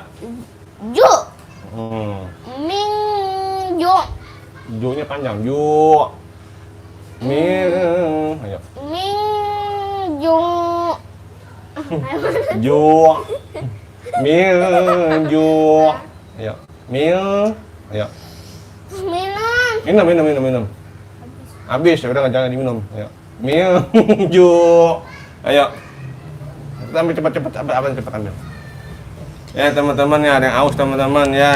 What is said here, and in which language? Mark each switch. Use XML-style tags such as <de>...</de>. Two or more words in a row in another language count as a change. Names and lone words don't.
<id>Ju. Min ju. Ju-nya panjang. Ju. Min. Ayo. Min ju. Ju. Min ju. Ayo. Min. Ayo. Minum. Habis, udah jangan diminum. Ayo. Min ju. Ayo. Ambil cepat. Abang cepat ambil. Ya teman-teman ya, ada yang aus teman-teman ya.</id>